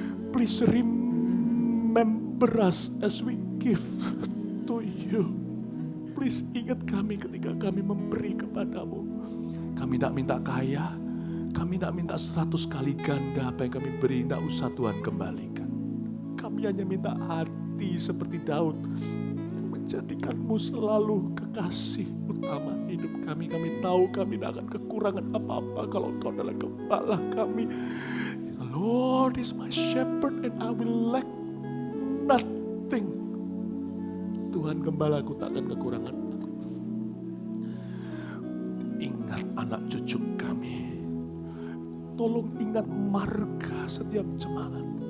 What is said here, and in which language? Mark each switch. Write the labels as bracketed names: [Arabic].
[English] Please remember us as we give to you. [Indonesian] Please ingat kami ketika kami memberi kepadamu. Kami tidak minta kaya, kami tidak minta 100 kali ganda apa yang kami beri, tidak usah Tuhan kembalikan. Kami hanya minta hati seperti Daud yang menjadikan-Mu selalu kekasih utama hidup kami. Kami tahu kami tidak akan kekurangan apa-apa kalau Engkau adalah gembala kami. [English] The Lord is my shepherd and I will lack nothing. [Indonesian] Tuhan gembalaku takkan kekurangan. Ingat anak cucu kami. Tolong ingat marga setiap jemaat.